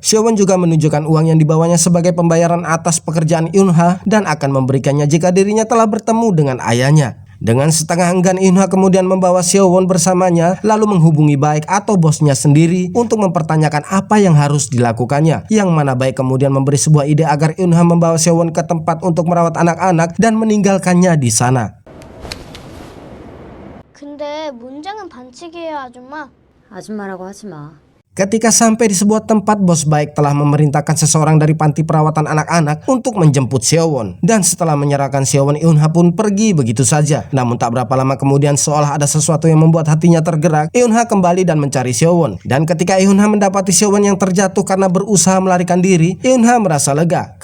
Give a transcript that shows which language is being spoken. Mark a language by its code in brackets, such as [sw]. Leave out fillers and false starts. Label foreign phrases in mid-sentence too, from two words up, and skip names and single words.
[id] Seo-won juga menunjukkan uang yang dibawanya sebagai pembayaran atas pekerjaan Eun-ha dan akan memberikannya jika dirinya telah bertemu dengan ayahnya. Dengan setengah enggan, Eun-ha kemudian membawa Seo-won bersamanya lalu menghubungi Baek atau bosnya sendiri untuk mempertanyakan apa yang harus dilakukannya. Yang mana Baek kemudian memberi sebuah ide agar Eun-ha membawa Seo-won ke tempat untuk merawat anak-anak dan meninggalkannya di sana. [ko] 근데 문제는 반칙이에요, 아줌마. 아줌마라고 하지 마. [id] Ketika sampai di sebuah tempat, bos Baek telah memerintahkan seseorang dari panti perawatan anak-anak untuk menjemput Seo-won. Dan setelah menyerahkan Seo-won, Eun-ha pun pergi begitu saja. Namun tak berapa lama kemudian seolah ada sesuatu yang membuat hatinya tergerak, Eun-ha kembali dan mencari Seo-won. Dan ketika Eun-ha mendapati Seo-won yang terjatuh karena berusaha melarikan diri, Eun-ha merasa lega.